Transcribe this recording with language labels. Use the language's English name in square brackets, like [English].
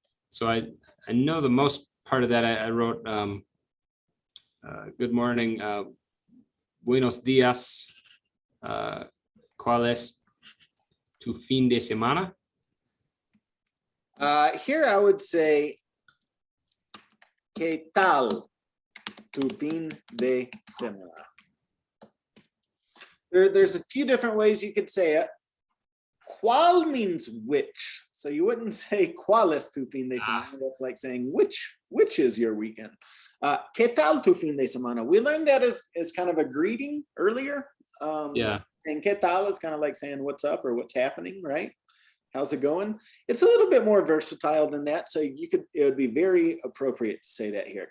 [English] So I know the most part of that I wrote, good morning, [Spanish] buenos días, ¿cuál es tu fin de semana? [English] Here I would say, [Spanish] ¿qué tal tu fin de semana? [English] There's a few different ways you could say it. ¿Cuál means which? So you wouldn't say [Spanish] ¿cuál es tu fin de semana? [English] That's like saying which is your weekend. [Spanish] ¿Qué tal tu fin de semana? [English] We learned that as kind of a greeting earlier. Yeah. And [Spanish] ¿qué tal [English] is kind of like saying what's up or what's happening, right? How's it going? It's a little bit more versatile than that. So it would be very appropriate to say that here.